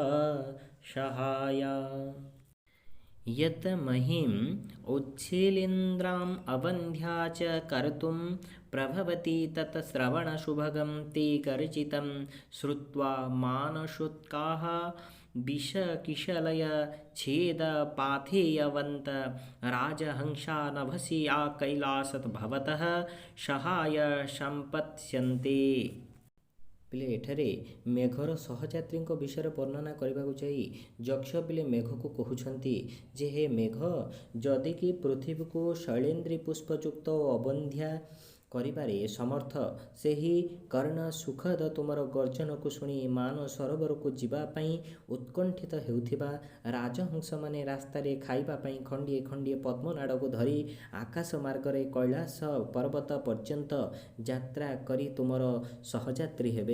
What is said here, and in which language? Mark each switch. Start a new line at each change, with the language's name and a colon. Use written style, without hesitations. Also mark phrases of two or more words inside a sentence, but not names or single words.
Sanskrit: सहाया यत् महिम् उच्छिलिन्द्राम् अवन्ध्या च कर्तुं प्रभवति तत् श्रवणशुभगं ते गर्जितं श्रुत्वा मानशोत्काः विषकिशलय छेदपाथेयवन्त राजहंसा नभसि आकैलासत् भवतः सहाय सम्पत्स्यन्ते।
Odia: ପିଲେ ଏଠାରେ ମେଘର ସହଯାତ୍ରୀଙ୍କ ବିଷୟରେ ବର୍ଣ୍ଣନା କରିବାକୁ ଯାଇ ଯକ୍ଷ ପିଲେ ମେଘକୁ କହୁଛନ୍ତି ଯେ ହେ ମେଘ, ଯଦି କି ପୃଥିବୀକୁ ଶୈଳେନ୍ଦ୍ରୀ ପୁଷ୍ପଯୁକ୍ତ ଓ ଅବନ୍ଧ୍ୟା କରିବାରେ ସମର୍ଥ, ସେହି କର୍ଣ୍ଣ ସୁଖଦ ତୁମର ଗର୍ଜନକୁ ଶୁଣି ମାନ ସରୋବରକୁ ଯିବା ପାଇଁ ଉତ୍କଣ୍ଠିତ ହେଉଥିବା ରାଜହଂସମାନେ ରାସ୍ତାରେ ଖାଇବା ପାଇଁ ଖଣ୍ଡିଏ ଖଣ୍ଡିଏ ପଦ୍ମନାଡ଼କୁ ଧରି ଆକାଶ ମାର୍ଗରେ କୈଳାସ ପର୍ବତ ପର୍ଯ୍ୟନ୍ତ ଯାତ୍ରା କରି ତୁମର ସହଯାତ୍ରୀ ହେବେ।